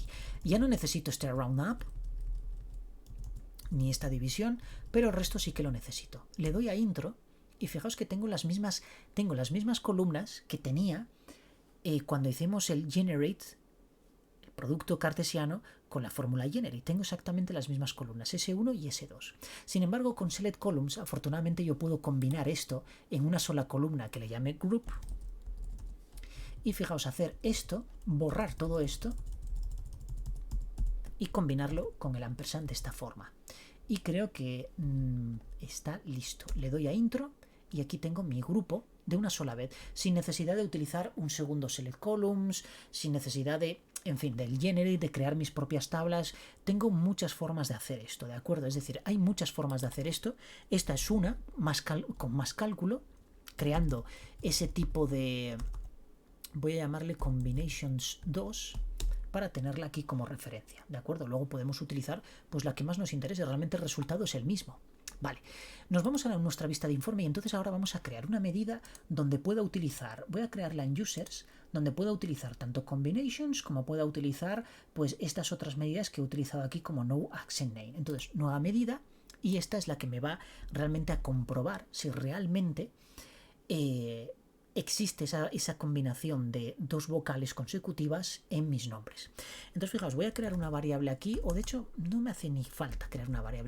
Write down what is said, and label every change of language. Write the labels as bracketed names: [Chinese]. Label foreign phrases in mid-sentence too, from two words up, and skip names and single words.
[Spanish] Ya no necesito este roundup ni esta división, pero el resto sí que lo necesito. Le doy a intro y fijaos que tengo las mismas columnas que tenía cuando hicimos el generate, el producto cartesiano, con la fórmula generate. Tengo exactamente las mismas columnas, S1 y S2. Sin embargo, con [English] select columns, [Spanish] afortunadamente yo puedo combinar esto en una sola columna que le llame group. Y fijaos, hacer esto, borrar todo esto y combinarlo con el ampersand de esta forma. Y creo que está listo. Le doy a intro y aquí tengo mi grupo de una sola vez, sin necesidad de utilizar un segundo [English] select columns, [Spanish] sin necesidad de, en fin, del generate, de crear mis propias tablas. Tengo muchas formas de hacer esto, ¿de acuerdo? Es decir, hay muchas formas de hacer esto. Esta es una, con más cálculo, creando ese tipo de, voy a llamarle combinations 2, para tenerla aquí como referencia, ¿de acuerdo? Luego podemos utilizar pues la que más nos interese, realmente el resultado es el mismo. Vale, nos vamos a nuestra vista de informe y entonces ahora vamos a crear una medida donde pueda utilizar, voy a crearla en users, donde pueda utilizar tanto combinations como pueda utilizar pues estas otras medidas que he utilizado aquí como [English] no accent name. [Spanish] Entonces, nueva medida y esta es la que me va realmente a comprobar si realmente existe esa combinación de dos vocales consecutivas en mis nombres. Entonces, fijaos, voy a crear una variable aquí, o de hecho no me hace ni falta crear una variable.